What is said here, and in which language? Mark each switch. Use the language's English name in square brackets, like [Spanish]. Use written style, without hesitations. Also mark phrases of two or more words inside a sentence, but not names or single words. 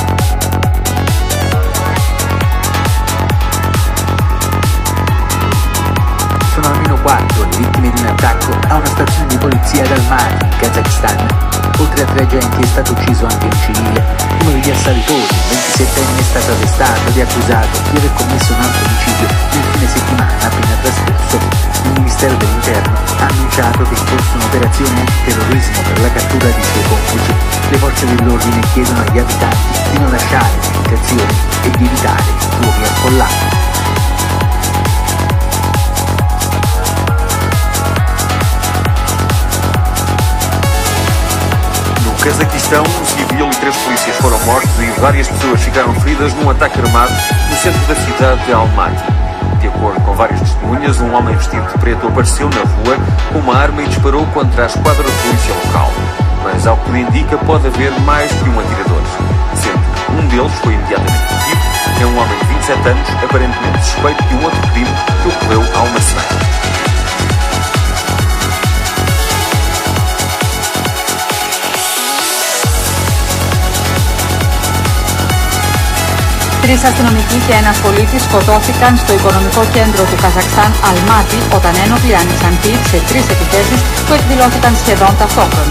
[Italian] Sono almeno 4 le vittime di un attacco a una stazione di polizia ad Almaty, in Kazakistan. Oltre a 3 agenti è stato ucciso anche un civile. Uno degli assalitori, un 27enne, è stato arrestato ed è accusato di aver commesso un altro omicidio nel fine settimana appena trascorso. Il Ministero dell'Interno ha annunciato che è in corso un'operazione antiterrorismo per la cattura di suoi complici. Le forze dell'ordine chiedono agli abitanti di non lasciare abitazioni e di evitare luoghi affollati. [Portuguese] No Cazaquistão, um civil e 3 polícias foram mortos e várias pessoas ficaram feridas num ataque armado no centro da cidade de Almaty. De acordo com várias testemunhas, um homem vestido de preto apareceu na rua com uma arma e disparou contra a esquadra de polícia local. Mas, ao que tudo indica, pode haver mais que um atirador. Sendo que um deles foi imediatamente detido, é um homem de 27 anos, aparentemente suspeito de um outro crime que ocorreu há uma semana. [Greek] Τρεις αστυνομικοί και ένας πολίτης σκοτώθηκαν στο οικονομικό κέντρο του Καζακστάν, Αλμάτι, όταν ένοπλοι άνοιξαν τύπ σε 3 επιθέσεις που εκδηλώθηκαν σχεδόν ταυτόχρονα.